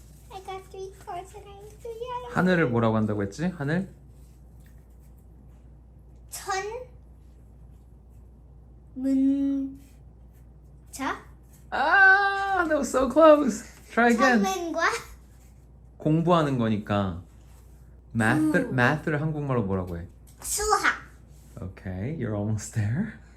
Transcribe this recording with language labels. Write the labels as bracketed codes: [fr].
[en] I got 3 cards and I need to yell. [ko] 하늘을 뭐라고 한다고 했지? 하늘? 문 자? [en] Ah, that was so close. Try again. [ko] 선생과 공부하는 거니까 math를 한국말로 뭐라고 해? 수학. [en] Okay, you're almost there.